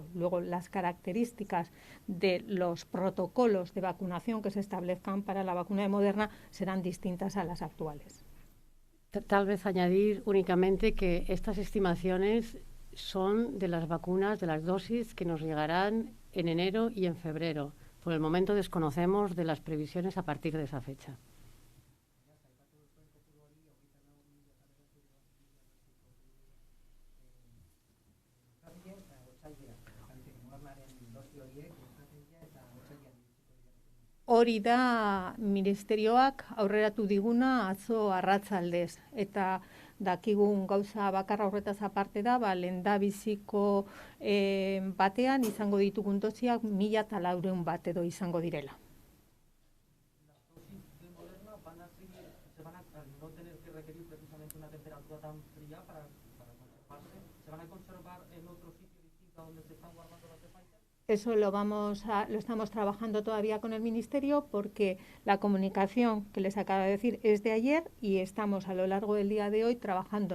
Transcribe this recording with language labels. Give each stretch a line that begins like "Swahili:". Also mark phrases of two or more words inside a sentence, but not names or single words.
Spanish: Luego, las características de los protocolos de vacunación que se establezcan para la vacuna de Moderna serán distintas a las actuales. Tal vez añadir únicamente que estas estimaciones son de las vacunas, de las dosis que nos llegarán en enero y en febrero. Por el momento desconocemos de las previsiones a partir de esa fecha.
Basque: Hori da ministerioak aurreratu diguna atzo arratsaldez, eta dakigun gauza bakarra horretaz aparte da, lehendabiziko batean izango ditugun dosiak 1.400 bat edo izango direla.
Spanish: Las dosis de Moderna se van a no tener que requerir precisamente una temperatura tan fría para conservarse. ¿Se van a conservar en otro sitio distinto a donde se están guardando las de Pfizer? Eso lo estamos trabajando todavía con el Ministerio, porque la comunicación que les acabo de decir es de ayer y estamos a lo largo del día de hoy trabajando.